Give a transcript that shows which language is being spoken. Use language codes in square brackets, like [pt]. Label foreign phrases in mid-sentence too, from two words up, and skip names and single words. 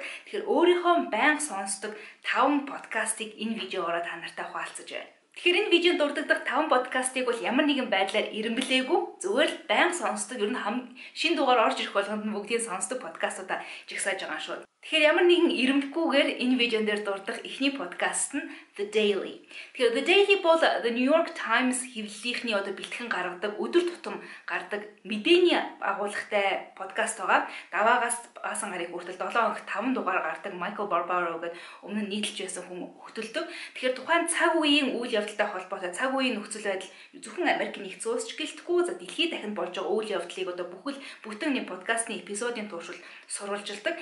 [mn] Тэгэхээр өөрийнхөө байнга сонсдог 5 подкастыг энэ видеогоор та нартай хуваалцаж байна. Тэгэхээр энэ видеонд дурддаг 5 подкастыг бол ямар нэгэн байдлаар эренблээгүй зүгээр л байнга сонсдог ер нь шинэ дугаар орж ирэх болгонд нь бүгдийг сонсдог подкастуудаа жигсааж байгаа шүү. Тэгэхээр ямар нэгэн эренбэлгүйгээр энэ видеон дээр дурдах эхний подкаст нь The Daily. Тэгэхээр The Daily бол The New York Times хэвлэлийнхний бэлтгэн гаргадаг өдөр тутам гардаг мэдээний агуулгатай подкаст байгаа. Даваагаас баасан гарыг хүртэл 7 хоног 5 дугаар гардаг Michael Barbaro гэдэг өмнө нь нийтэлж байсан хүн хөтөлдөг. Тэгэхээр тухайн цаг үеийн үйл явдалтай холбоотой цаг үеийн нөхцөл байдал зөвхөн Америкийн нэгдсэн улс ч гэлтгүй дэлхийд дахинд болж байгаа үйл явдлыг бүхэл нэг подкастны эпизодын туршил сурвалжилдаг.